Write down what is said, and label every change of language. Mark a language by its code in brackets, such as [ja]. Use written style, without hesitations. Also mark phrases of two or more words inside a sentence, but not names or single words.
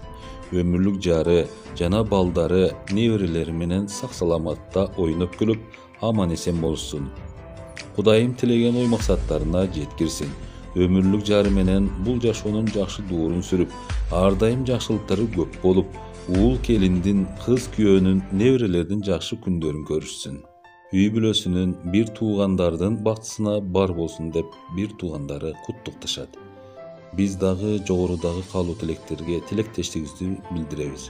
[ky] Өмүрлүк жары жана балдары, неберелери менен сак саламатта ойноп күлүп, аман эсен болушсун. Кудайым тилеген ой максаттарына жеткирсин. Өмүрлүк жары менен бул жашоонун жакшы дуурун сүрүп, ар дайым жакшылыктары көп болуп, уул келиндин, кыз күйөөнүн, неберелердин жакшы күндөрүн көрүшсүн. Үй бүлөсүнүн, бир туугандардын бактысына бар болсун деп бир туугандары куттукташат. Биз дагы жогорудагы каалоо тилектерге тилектештигибизди билдиребиз.